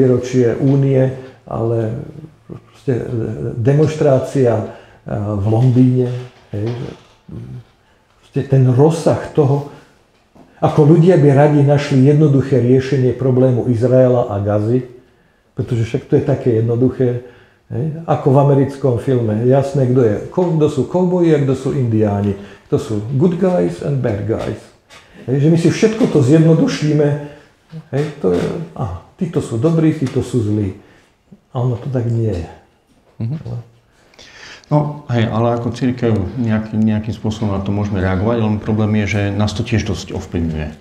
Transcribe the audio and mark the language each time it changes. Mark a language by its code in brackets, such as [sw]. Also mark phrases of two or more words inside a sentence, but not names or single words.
[sk] výročie Únie, ale demonštrácia v Londýne, ten rozsah toho, ako ľudia by radi našli jednoduché riešenie problému Izraela a Gazy, pretože však to je také jednoduché, ako v americkom filme. Jasné, kto sú kovboji a kto sú indiáni. To sú [en] good guys and bad guys. [sk] Že my si všetko to zjednodušíme. Títo sú dobrí, títo sú zlí. A ono to tak nie je. No, hej, ale ako cirkev nejakým spôsobom na to môžeme reagovať, len problém je, že nás to tiež dosť ovplyvňuje.